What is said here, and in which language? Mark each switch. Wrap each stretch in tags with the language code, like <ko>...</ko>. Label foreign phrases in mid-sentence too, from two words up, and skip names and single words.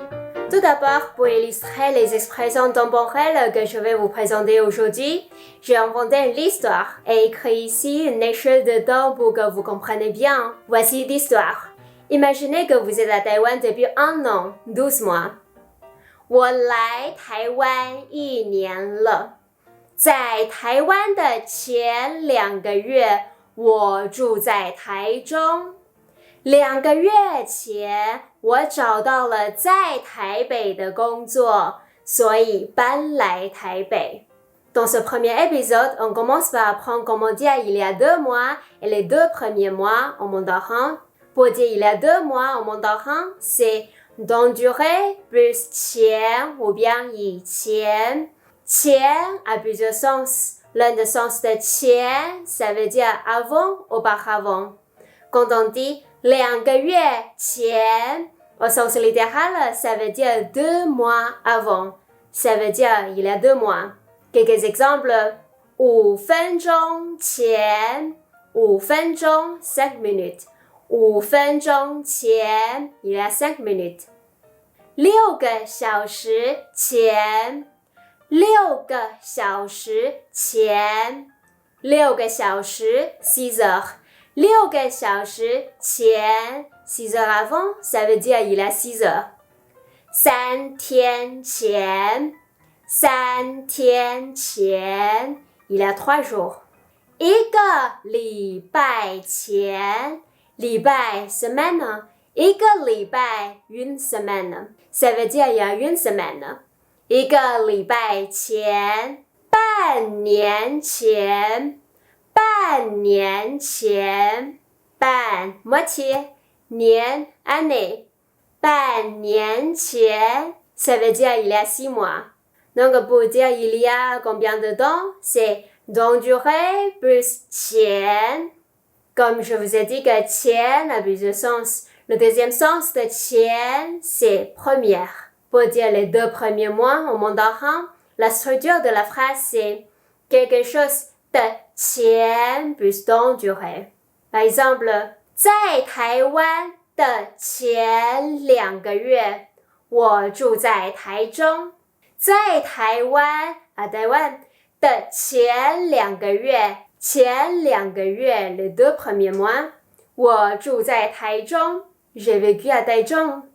<fr>Tout d'abord, pour illustrer les expressions temporelles que je vais vous présenter aujourd'hui, j'ai inventé une histoire et écrit ici une échelle de temps pour que vous compreniez bien. Voici l'histoire. Imaginez que vous êtes à Taïwan depuis 1 an, 12 mois.</fr> <zh>我来台湾1年了。在台湾的前2个月，我住在台中。2个月前，我找到了在台北的工作，所以搬来台北。</zh> <fr>Dans ce premier épisode, on commence par apprendre comment dire il y a 2 mois et les 2 premiers mois en mandarin. Pour dire il y a 2 mois en mandarin, c'est dans durée plus 前 ou bien 以前。前 a plusieurs sens. L'un des sens de 前, ça veut dire avant, auparavant. Quand on dit</fr> <zh>2 个月前,</zh> <fr>au sens littéral, ça veut dire 2 mois avant. Ça veut dire il y a 2 mois. Quelques exemples.</fr> <zh>5 分钟前 5分钟 5 minutes. 5分钟前</zh> <fr>il y a 5 minutes.</fr> <zh>6 个小时前 6个小时前 6个小时 6 heures. 6个小时前</zh> <fr>6 heures avant, ça veut dire il y a 6 heures.</fr> <zh>3 天前 3天前</zh> <fr>il y a 3 jours.</fr> <zh>1 个礼拜前礼拜 semaine 1个礼拜</zh> <fr>une semaine. Ça veut dire il y a une semaine.</fr> <zh>1 个礼拜前半年前半年前半</zh> <fr>moitié 年 année</fr> <zh>半年前</zh> <fr>ça veut dire il y a 6 mois. Donc pour dire il y a combien de temps, c'est dans durée plus 前. Comme je vous ai dit que 前 a plusieurs sens. Le deuxième sens de 前 c'est première. Pour dire les 2 premiers mois en mandarin, la structure de la phrase c'est quelque chose de 前 plus dans durée. Par exemple,</fr> <zh>在台湾的前2个月，我住在台中。在台湾</zh> <fr>à Taïwan</fr> <zh>的前2个月，前2个月</zh> <fr>les 2 premiers mois，</fr> <zh>我住在台中</zh> <fr>j'ai vécu à</fr> <zh>台中。</zh>